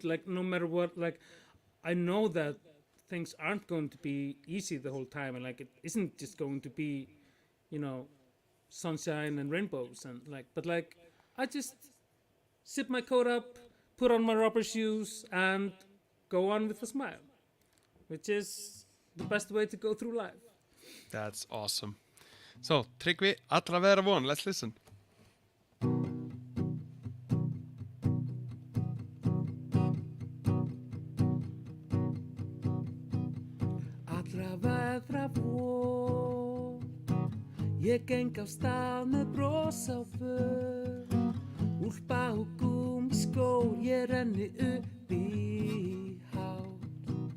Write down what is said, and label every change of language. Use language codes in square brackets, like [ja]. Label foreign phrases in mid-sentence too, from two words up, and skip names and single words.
[en] Like no matter what, like I know that things aren't going to be easy the whole time, and like it isn't just going to be, you know, sunshine and rainbows and like. But like I just sip my coat up, put on my rubber shoes, and go on with a smile, which is the best way to go through life. That's awesome. So, Tryggvi, allra vera von. Let's listen. [is] Allra veðra von, ég geng á stað með bros á vör, úlpa og gúmmískór, ég renni upp í hátt.